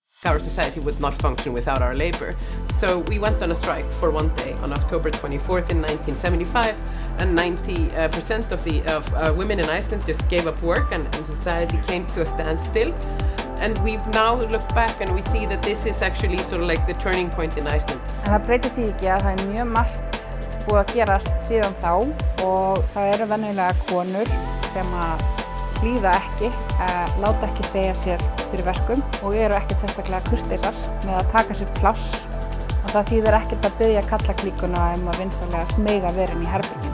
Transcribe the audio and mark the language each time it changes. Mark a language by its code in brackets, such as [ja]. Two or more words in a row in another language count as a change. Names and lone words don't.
[en] our society would not function without our labor. So we went on a strike for one day on October 24th in 1975, and 90% of women in Iceland just gave up work, and society came to a standstill. And we've now looked back and we see that this is actually sort of like the turning point in Iceland. [is] En það breytir því ekki að það er mjög margt búið að gerast síðan þá, og það eru venjulega konur sem að hlýða ekki, láta ekki segja sér fyrir verkum og eru ekkert sérstaklega kurteisar með að taka sér pláss, og það þýðir ekkert að biðja kallaklíkuna að vinsamlegast mega vera inn í herberginu.